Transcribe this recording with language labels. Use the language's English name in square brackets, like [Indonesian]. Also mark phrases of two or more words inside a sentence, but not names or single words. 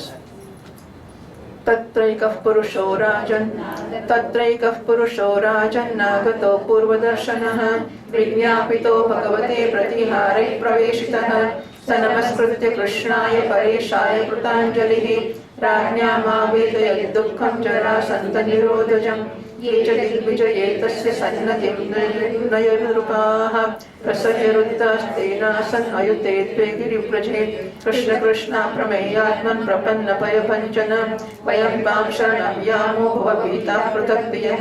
[Sanskrit] તત્રૈકઃ પુરુષો રાજન નાગતો પૂર્વદર્શનઃ વિજ્ઞાપિતો ભગવતે પ્રતિહારે પ્રવેશિતઃ સ નમસ્કૃત્ય કૃષ્ણાય પરેશાય કૃતાંજલિઃ राज्ञामावेदयत् दुःखं जरासन्त निरोधजं ये च दिग्विजये तस्य सन्नतिं नयनरूपाः प्रसह्यरुद्धस्तेनासन् अयुते द्वे गिरिव्रजे कृष्ण कृष्णा प्रमेयात्मन् प्रपन्नभयभञ्जन वयं त्वां शरणं यामो भवभीताः पृथक् प्रियः